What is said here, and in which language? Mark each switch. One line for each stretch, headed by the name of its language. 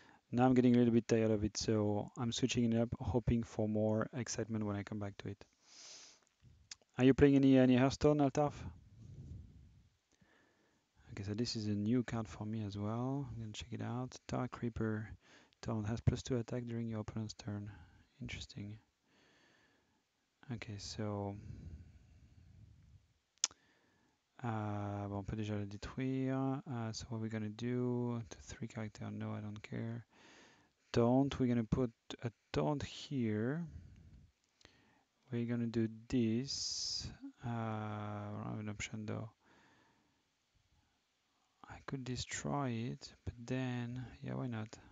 English: Now I'm getting a little bit tired of it, so I'm switching it up, hoping for more excitement when I come back to it. Are you playing any Hearthstone, Altaf? Okay, so this is a new card for me as well. I'm gonna check it out. Dark Reaper Taunt has +2 attack during your opponent's turn. Interesting.
French: Ok, so bon, on peut déjà le détruire.
English: So what we're gonna do to 3 character? No, I don't care. Taunt. We're gonna put a taunt here. We're gonna do this. I don't have an option though. I could destroy it, but then, yeah, why not?